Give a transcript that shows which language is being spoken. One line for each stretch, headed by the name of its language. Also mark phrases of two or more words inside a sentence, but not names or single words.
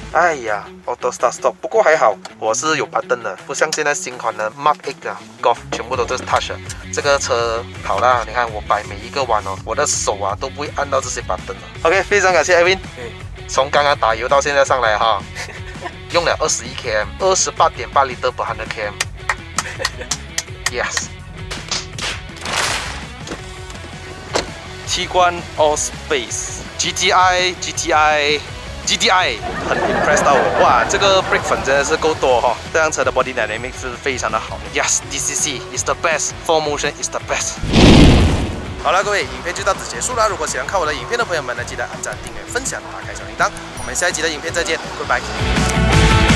English: 哎呀 ，Auto Start Stop，
Chinese: 不过还好，我是有 button 的，不像现在新款的 Mark 8啊 Golf 全部都是 touch。这个车好啦，你看我摆每一个弯哦，我的手啊都不会按到这些 button 了。OK， 非常感谢 Edwin，从刚刚打油到现在上来哈，用了21 km，28.8
English: liter per 100 km。
Chinese: Yes。 T 冠 Allspace GTI 很 impressed 到我，哇，这个 brake 粉真的是够多哈、哦，这辆车的
English: body dynamics
Chinese: 是非常的好。
English: Yes, DCC is the best,
Chinese: Full Motion is the best。好了，各位，影片就到此结束了。如果喜欢看我的影片的朋友们呢，记得按赞、订阅、分享、打开小铃铛。我们下一集的影片再见 ，Goodbye。